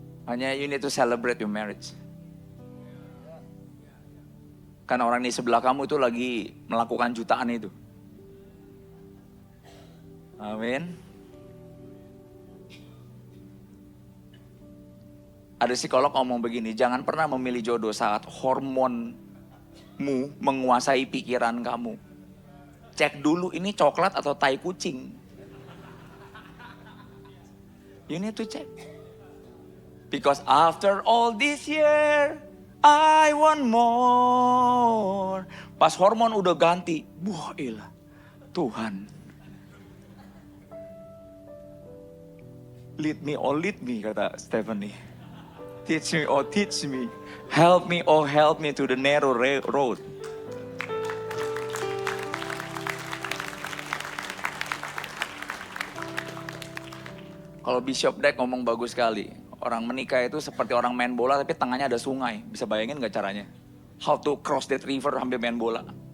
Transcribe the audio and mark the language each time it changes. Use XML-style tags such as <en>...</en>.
<id>Hanya</id> <en>you need to celebrate your marriage.</en> <id>Karena orang di sebelah kamu itu lagi melakukan jutaan itu. Amin. Ada psikolog ngomong begini, jangan pernah memilih jodoh saat hormonmu menguasai pikiran kamu. Cek dulu ini coklat atau tai kucing.</id> <en>You need to check. Because after all this year, I want more.</en> <id>Pas hormon udah ganti, wah ilah, Tuhan.</id> <en>Lead me,</en> <id>kata</id> <en>Stephanie. Teach me. Help me to the narrow road.</en> <id>Kalau Bishop Deck ngomong bagus sekali. Orang menikah itu seperti orang main bola tapi tengahnya ada sungai. Bisa bayangin gak caranya?</id> <en>How to cross that river</en> <id>sambil main bola.</id>